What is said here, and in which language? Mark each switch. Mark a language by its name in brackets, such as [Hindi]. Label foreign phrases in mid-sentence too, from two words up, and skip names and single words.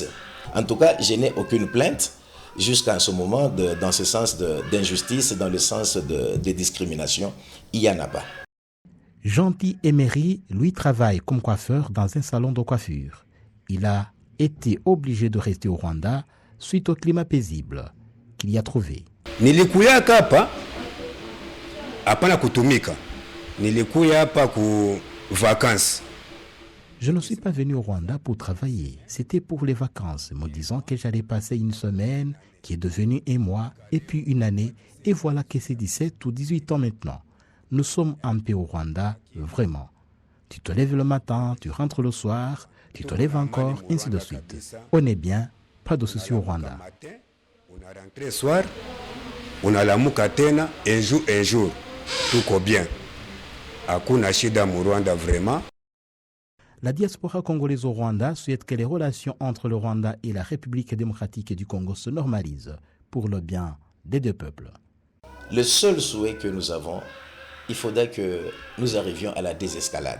[French] En tout cas, je n'ai aucune plainte jusqu'à ce moment dans ce sens d'injustice, dans le sens de discrimination. Il n'y en a pas. Gentil Emery, lui, travaille comme coiffeur dans un salon de coiffure. Il a été obligé de rester au Rwanda suite au climat paisible qu'il y a trouvé. [Swahili] Nilikuya hapa hapana kutumika. Nilikuya hapa ku vacances. [French] Je ne suis pas venu au Rwanda pour travailler. C'était pour les vacances, me disant que j'allais passer une semaine, qui est devenue un mois, et puis une année. Et voilà que c'est 17 ou 18 ans maintenant. Nous sommes en paix au Rwanda, vraiment. Tu te lèves le matin, tu rentres le soir, tu te lèves encore, ainsi de suite. On est bien, pas de soucis au Rwanda. On a rentré le soir, on a la mukatena, un jour, tout va bien. [Swahili] Hakuna shida mu Rwanda vraiment. [French] La diaspora congolaise au Rwanda souhaite que les relations entre le Rwanda et la République démocratique du Congo se normalisent pour le bien des deux peuples. Le seul souhait que nous avons, il faudrait que nous arrivions à la désescalade.